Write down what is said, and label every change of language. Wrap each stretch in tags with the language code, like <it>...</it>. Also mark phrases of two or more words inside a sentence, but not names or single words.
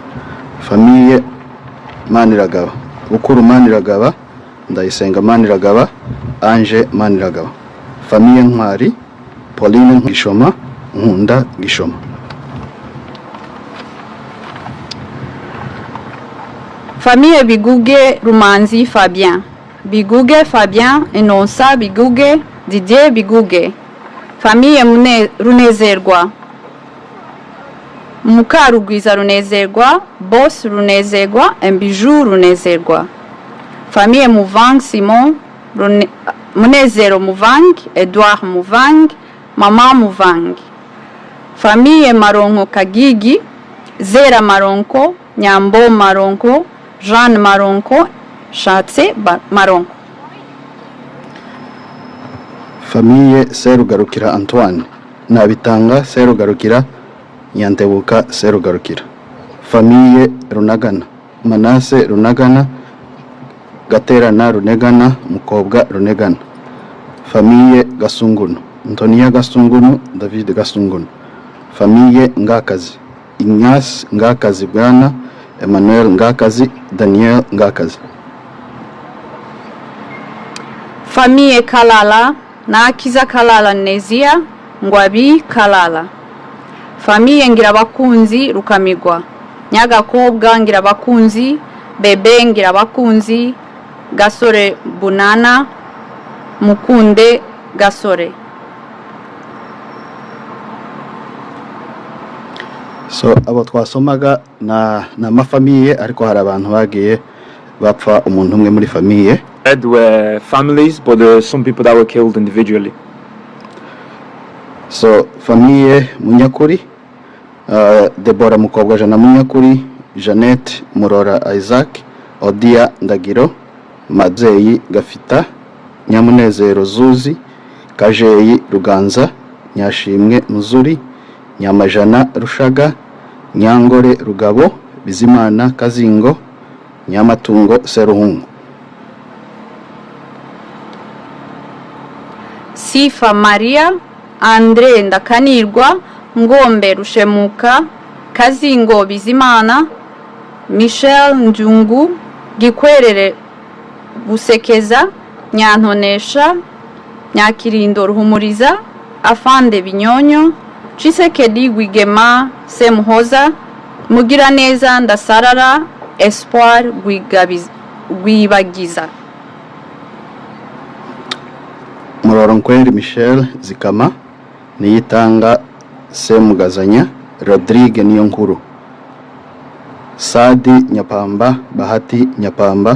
<fr>Famille Maniragaba, Bukuru Maniragaba, Ndayisenga Maniragaba, Ange Maniragaba. Famille Ntwari, Pauline Gishoma, Nkunda Gishoma. Famille Biguge Rumanzi Fabien, Biguge Fabien Enonsa Biguge, Didier Biguge. Famille Runezerwa, Mukarugwiza Runezerwa, Boss Runezerwa, Mbiju Runezerwa. Famille Muvang Simon, Munezero Muvang, Edouard Muvang, Mama Muvang. Famille Maronko Kagigi, Zera Maronko, Nyambo Maronko, Jeanne Maronko, Shatse Maronko. Famille Serugarukira Antoine, Nabitanga Serugarukira, Nyantebuka Serugarukira. Famille Runagana, Manase Runagana, Gaterana Runegana, Mukobwa Runegana. Famille Gasungunu, Antonia Gasungunu, David Gasungunu. Famille Ngakazi, Ignace Ngakazi Bwana, Emmanuel Ngakazi, Daniel Ngakazi. Famille Kalala, Nakiza Kalala Nezia, Ngwabi Kalala. Famille Ngirabakunzi Rukamigwa, Nyagakobwa Ngirabakunzi, Bebe Ngirabakunzi, Gasore Bunana, Mukunde Gasore.</fr> <rw>So abo twasomaga na mafamiye ariko hari abantu bagiye bapfa umuntu umwe muri famiye</rw> <en>said were families, but some people that were killed individually.</en> <fr>So famille Munyakuri, Deborah Mukobwajana Munyakuri, Jeannette Murora Isaac, Odia Ndagiro, Madzeyi Gafita, Nyamunezero Zuzi, Kajeyi Ruganza, Nyashimwe Muzuri, Nyamajana Rushaga, Nyangore Rugabo, Bizimana Kazingo, Nyamatungo Seruhungu. Sifa Maria, Andre Ndakanirwa, Ngombe Rushemuka, Kazingo Bizimana, Michel Njungu, Gikwerere Busekeza, Nyantonesha, Nyakirindo Ruhumuriza, Afande Binyonyo, Chisekedi Gwigema Semuhoza, Mugiraneza Ndasarara, Espoir Gwibagiza. Muroronkweri Michel Zikama, Niyitanga Semugazanya, Rodrigue Niyonkuru, Sadi Nyapamba, Bahati Nyapamba.</fr>